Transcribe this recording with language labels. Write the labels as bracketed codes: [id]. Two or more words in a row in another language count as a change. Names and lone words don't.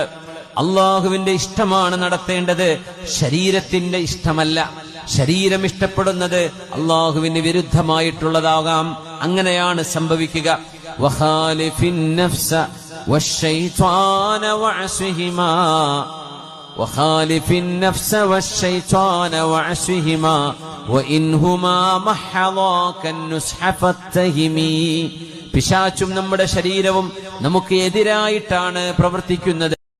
[ml] അള്ളാഹുവിന്റെ ഇഷ്ടമാണ് നടത്തേണ്ടത്, ശരീരത്തിന്റെ ഇഷ്ടമല്ല. ശരീരം ഇഷ്ടപ്പെടുന്നത് അള്ളാഹുവിന് വിരുദ്ധമായിട്ടുള്ളതാകാം. അങ്ങനെയാണ് സംഭവിക്കുക. [ar] وخالف النفس والشيطان واعصهما وخالف النفس والشيطان وعصهما وإنهما محضاك النصح فاتهمي. [ml] പിശാചും നമ്മുടെ ശരീരവും നമുക്ക് എതിരായിട്ടാണ് പ്രവർത്തിക്കുന്നത്.